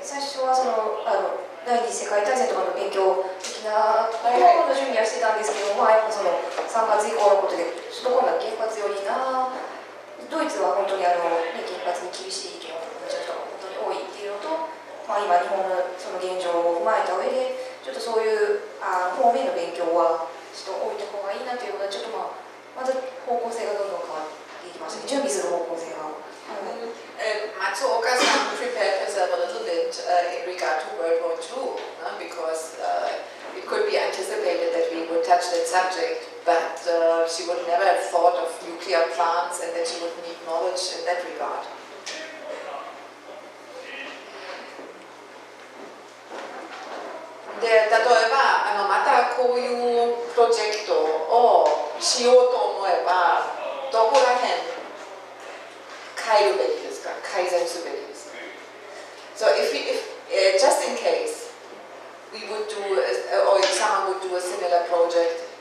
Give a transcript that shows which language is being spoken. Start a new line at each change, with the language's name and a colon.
Japanese: 最初は第二次世界大戦とかの勉強的なところの準備はしてたんですけど、やっぱ3月以降のことでちょっと今度は原発よりな、ドイツは本当に原発に厳しい意見をちょっと本当に多いっていうのと、今日本のその現状を踏まえた上でちょっとそういう方面の勉強はちょっと置いた方がいいなということで、ちょっとまた方向性がどんどん変わっていきましたね。準備する方向性が。
English: Matsuoka prepared herself a little bit in regard to World War II, because it could be anticipated that we would touch that subject, but she would never have thought of nuclear plants and that she would need knowledge in that regard.
Japanese: で、例えばまたこういうプロジェクトをしようと思えば、どこら辺変えるべきですか、改善すべきですか。
English: So if just in case we would do, or if someone would do a similar project